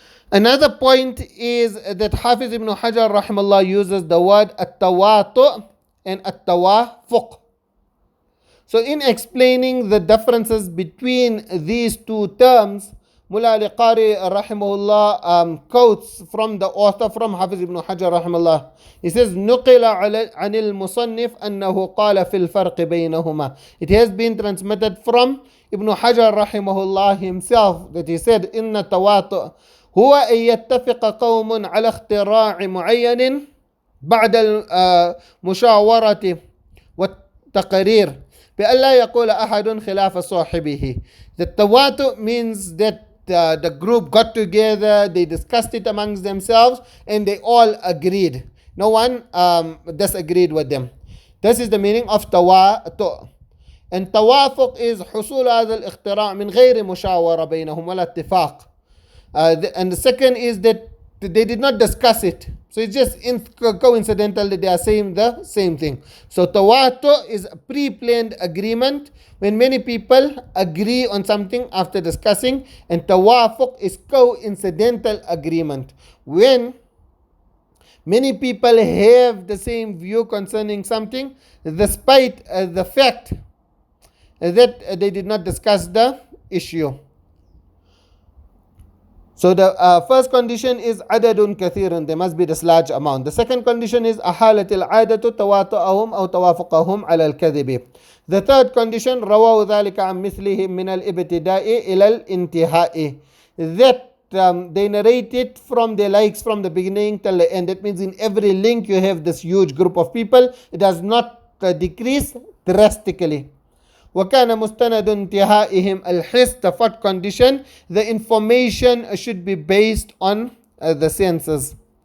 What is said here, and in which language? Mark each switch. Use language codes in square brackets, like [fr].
[en] Another point is that Hafiz Ibn Hajar rahimahullah uses the word at-tawātu' and at-tawāfuq. So in explaining the differences between these two terms, Mullah al-Qari rahimahullah quotes from the author, from Hafiz ibn Hajar rahimahullah. He says, [ar] نُقِلَ عَنِ الْمُصَنِّفِ أَنَّهُ قَالَ فِي الْفَرْقِ بَيْنَهُمَا. [en] It has been transmitted from Ibn Hajar rahimahullah himself that he said, [ar] إِنَّ التَّوَاطُعَ هو أن يتفق قوم على اختراع معين بعد المشاورة والتقرير بأن لا يقول أحد خلاف صاحبه. [en] The tawatu means that the group got together, they discussed it amongst themselves, and they all agreed. No one disagreed with them. This is the meaning of tawatu. And tawafuq is [ar] حصول هذا الاختراع من غير مشاورة بينهم ولا اتفاق. [en] And the second is that they did not discuss it. So it's just coincidental that they are saying the same thing. So tawatu is a pre-planned agreement when many people agree on something after discussing, and tawafuq is coincidental agreement when many people have the same view concerning something despite the fact that they did not discuss the issue. So the first condition is adadun kathirun, there must be this large amount. The second condition is [ar] أحالت العادة تواتؤهم أو توافقهم على الكذب. [en] The third condition [ar] رووا ذلك عن مثلهم من الابتداء إلى الانتهاء. [en] That they narrate it from their likes from the beginning till the end. That means in every link you have this huge group of people. It does not decrease drastically. [ar] وَكَانَ مُسْتَنَدُ انْتِهَائِهِمْ الْحِسْ. [en] The fourth condition, the information should be based on the senses.